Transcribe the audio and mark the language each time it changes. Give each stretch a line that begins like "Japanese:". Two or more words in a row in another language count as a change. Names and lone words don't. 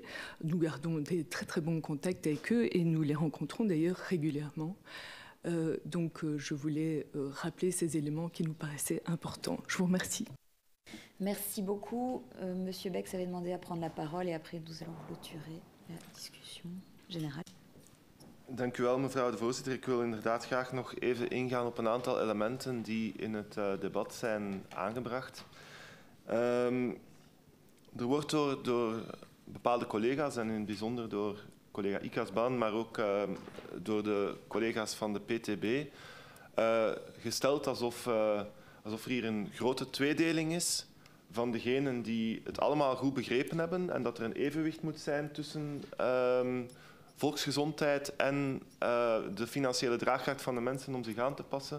French: Nous gardons des très très bons contacts avec eux et nous les rencontrons d'ailleurs régulièrement. Donc je voulais rappeler ces éléments qui nous paraissaient importants. Je vous remercie. Merci beaucoup. Monsieur Bex avait demandé à prendre la parole et après nous allons clôturer la discussion générale.
Dutch: Dank u wel, mevrouw de voorzitter. Ik wil inderdaad graag nog even ingaan op een aantal elementen die in het debat zijn aangebracht. Er wordt door bepaalde collega's, en in het bijzonder door collega Ikasban, maar ook door de collega's van de PTB, gesteld alsof er hier een grote tweedeling is van degenen die het allemaal goed begrepen hebben en dat er een evenwicht moet zijn tussen volksgezondheid en de financiële draagkracht van de mensen om zich aan te passen.